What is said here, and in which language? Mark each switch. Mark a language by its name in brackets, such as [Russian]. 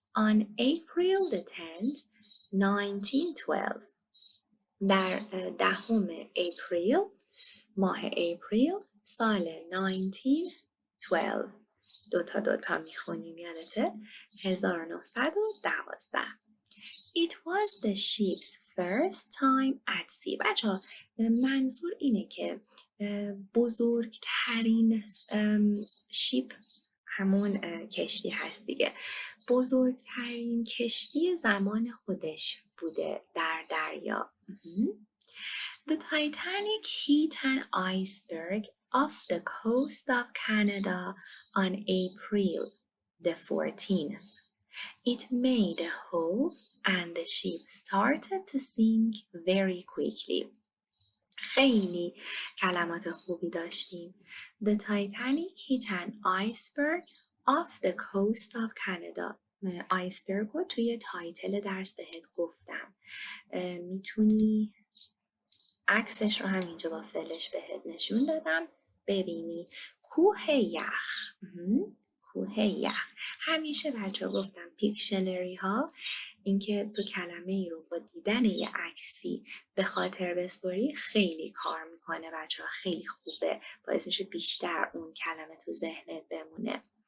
[English] On April the 10th 1912 [Persian] در 10 اپریل ماه اپریل سال 1912 دوتا میخونیم یادته 1912. [English] It was the ship's first time at sea. [Persian] بچه‌ها منظور اینه که بزرگترین شیپ همون کشتی هست دیگه، بزرگترین کشتی زمان خودش بوده در دریا. [English] The Titanic hit an iceberg off the coast of Canada on April the 14th. It made a hole and the ship started to sink very quickly. [Persian] خیلی کلمات خوبی داشتیم. [English] The Titanic hit an iceberg off the coast of Canada. [Persian] آیسبرگ رو توی تایتل درس بهت گفتم. میتونی عکسش رو هم اینجا با فلش بهت نشون دادم ببینی. کوه یخ. کوه یخ. همیشه بچه ها گفتم پیکشنری ها، اینکه تو کلمه ای رو با دیدن یه عکسی به خاطر بسپاری خیلی کار میکنه بچه ها، خیلی خوبه، باعث میشه بیشتر اون کلمه تو ذهنت بمونه.